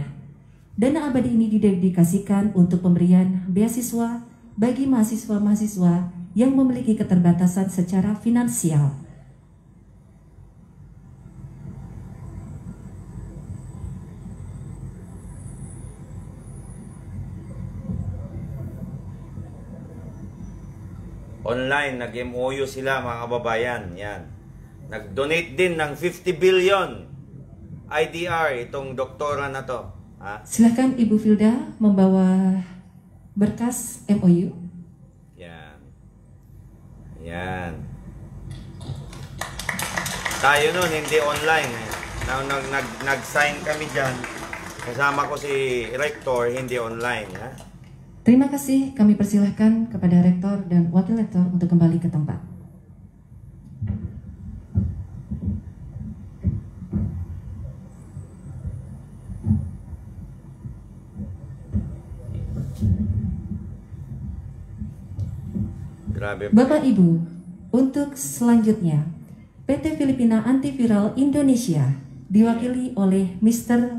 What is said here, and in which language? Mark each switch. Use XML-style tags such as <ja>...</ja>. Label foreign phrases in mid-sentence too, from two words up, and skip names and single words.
<id>Dana abadi ini didedikasikan untuk pemberian beasiswa bagi mahasiswa-mahasiswa yang memiliki keterbatasan secara finansial.</id> <tl>Online, nag-MOU sila, mga kababayan. Yan. Nag-donate din ng 50 billion IDR itong doktora na to.</tl> <id>Silakan Ibu Filda membawa berkas MOU.</id> <tl>Yan. Yan. Tayo nun, hindi online. Nag-sign kami dyan. Kasama ko si Rector, hindi online.</tl> <id>Terima kasih, kami persilahkan kepada Rektor dan Wakil Rektor untuk kembali ke tempat. Bapak Ibu, untuk selanjutnya, PT Filipina Antiviral Indonesia diwakili oleh Mr.</id>